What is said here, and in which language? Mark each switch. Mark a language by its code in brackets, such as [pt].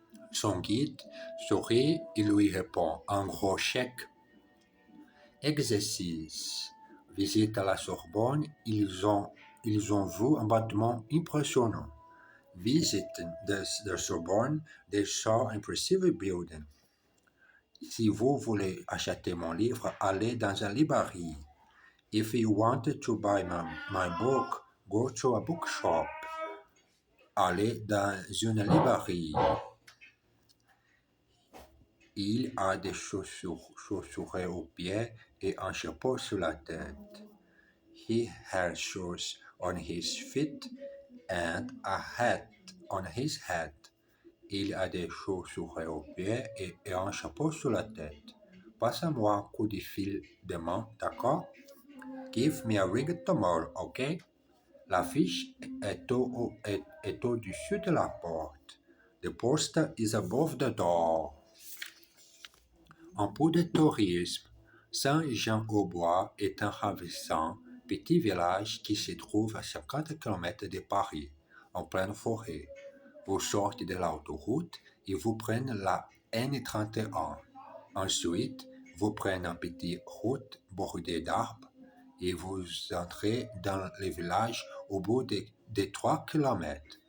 [fr] Son guide sourit et lui répond un gros chèque. Exercice. Visite à la Sorbonne. Ils ont vu un bâtiment impressionnant. [en] Visiting the Sorbonne, they saw an impressive building. [fr] Si vous voulez acheter mon livre, allez dans une librairie. [en] If you wanted to buy my book, go to a bookshop. [fr] Allez dans une librairie. Il a des chaussures aux pieds et un chapeau sur la tête. [en] He has shoes on his feet and a hat on his head. [fr] Il a des chaussures aux pieds et un chapeau sur la tête. Passe-moi un coup de fil demain, d'accord? [en] Give me a ring tomorrow, ok? [fr] L'affiche est au-dessus de la porte. [en] The poster is above the door. [fr] Un peu de tourisme. Saint-Jean-au-Bois est un ravissant petit village qui se trouve à 50 km de Paris, en pleine forêt. Vous sortez de l'autoroute et vous prenez la N31. Ensuite, vous prenez une petite route bordée d'arbres et vous entrez dans le village au bout de 3 km.